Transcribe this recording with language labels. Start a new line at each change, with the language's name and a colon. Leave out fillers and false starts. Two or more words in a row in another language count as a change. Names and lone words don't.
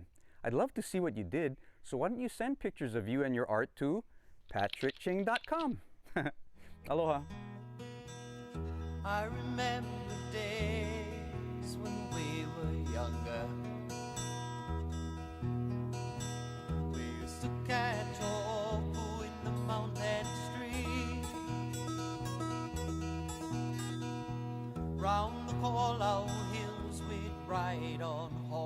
English: I'd love to see what you did, so why don't you send pictures of you and your art to patrickching.com. Aloha. I remember days when we were younger. We used to catch ʻoʻopu in the mountain stream. Round the Kolau hills we'd ride on